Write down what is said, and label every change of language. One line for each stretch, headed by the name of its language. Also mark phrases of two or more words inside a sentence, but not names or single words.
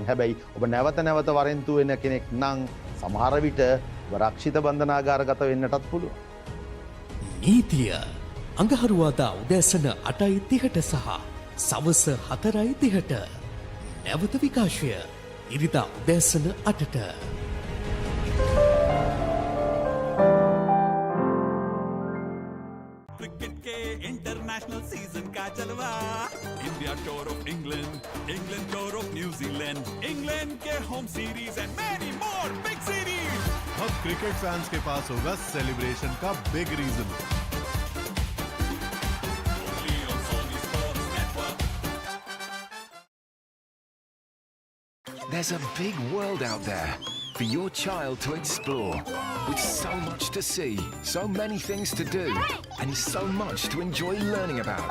Sinhala: හැබැයි ඔබ නැවත නැවත වරෙන්තු වෙන කෙනෙක් නම් සමහර විට රක්ෂිත බන්ධනාගාරගත වෙන්නටත් පුළුවන්. නීතිය අඟහරුවාදා උදෑසන 8:30ට සහ සවස 4:30ට නැවත විකාශය ඉරිදා උදෑසන 8ට.
Hindi: क्रिकेट के
English: international season
Hindi: का जलवा,
English: India tour of England, England tour of New Zealand,
Hindi: इंग्लैंड के
English: home series and many more big series.
Hindi: अब क्रिकेट फैंस के पास होगा सेलिब्रेशन का
English: big reason. There's a big world out there for your child to explore, with so much to see, so many things to do, and so much to enjoy learning about.